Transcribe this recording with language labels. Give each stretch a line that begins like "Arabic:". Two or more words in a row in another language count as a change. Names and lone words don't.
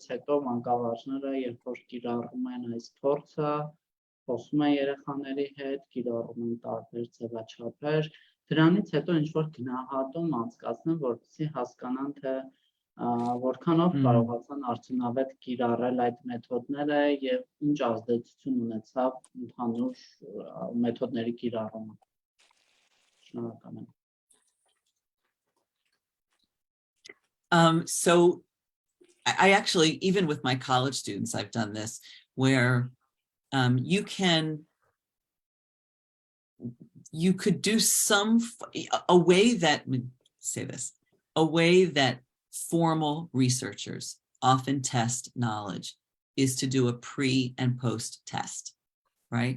Armenian: հետո մանկավարժները, երբ որ կիրառում են այս փորձը, խոսում են երեխաների հետ, կիրառում են տարբեր ձևաչափեր, դրանից հետո ինչ-որ գնահատում անցկացնեն, որպեսզի հասկանան, թե որքանով կարողացան արդյունավետ կիրառել այդ մեթոդները եւ ինչ ազդեցություն ունեցավ ընդհանուր մեթոդների կիրառումը։ Շնորհակալ եմ։
English: So I actually, even with my college students, I've done this where you could do a way that, let me say this, a way that formal researchers often test knowledge is to do a pre and post test, right?